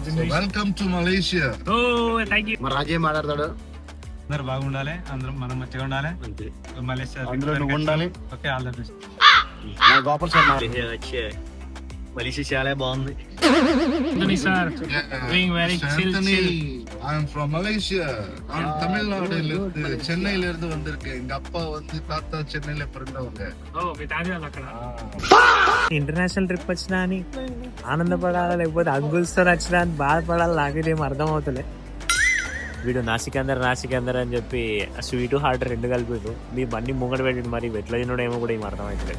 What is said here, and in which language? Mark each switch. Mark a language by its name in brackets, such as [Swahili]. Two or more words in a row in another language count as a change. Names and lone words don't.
[English] welcome to Malaysia. [Telugu] మరి రాజే మాట్లాడతాడు. అందరు బాగుండాలి, అందరం మనం మంచిగా ఉండాలి. మలేషియా అందులో నువ్వు ఉండాలి. [English] okay, all the best. [Telugu] నా గోపాల్ సార్ మలేషియా చాలా బాగుంది. [English] I'm from Malaysia. [Tamil] நான் தமிழ்நாடுல இருந்து சென்னையில இருந்து வந்திருக்கேன். எங்க அப்பா வந்து தாத்தா சென்னையில பிறந்தவங்க. [English] international trip [Telugu] వచ్చినా అని ఆనందపడాలా లేకపోతే అంగుల్స్తో వచ్చినా అని బాధపడాలి నాకేం అర్థం అవుతలే. వీడు నాసికందర్ అని చెప్పి [English] sweet heart [Telugu] రెండు కలిపాడు. మీ బండి ముంగడ పెట్టిండు, మరి ఎట్లా తినడో ఏమో కూడా ఏం అర్థం అవుతలేదు.